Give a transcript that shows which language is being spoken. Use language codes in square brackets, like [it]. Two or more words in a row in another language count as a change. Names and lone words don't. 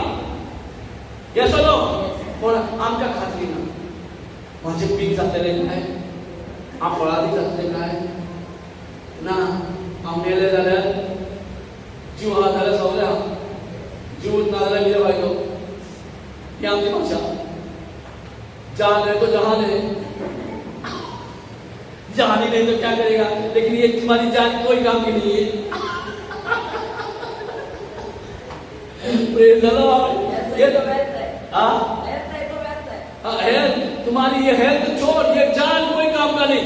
[en] yes or no. [kok] पूण आमकां खात्री ना. म्हाजें पीक जातलें काय, हांव फळादी जातलें काय ना. हांव मेलें जाल्यार जीव आहा जाल्यार सगळें आहा, जीव ना जाल्यार कितें फायदो. ही आमची भाशा. [hi] जान है तो जहान है, जान ही नहीं तो क्या करेगा. लेकिन ये तुम्हारी जान कोई काम की नहीं है. [en] praise the Lord. [hi] ये तो हेल्थ तुम्हारी, ये हेल्थ छोड़, ये जान कोई काम का नहीं.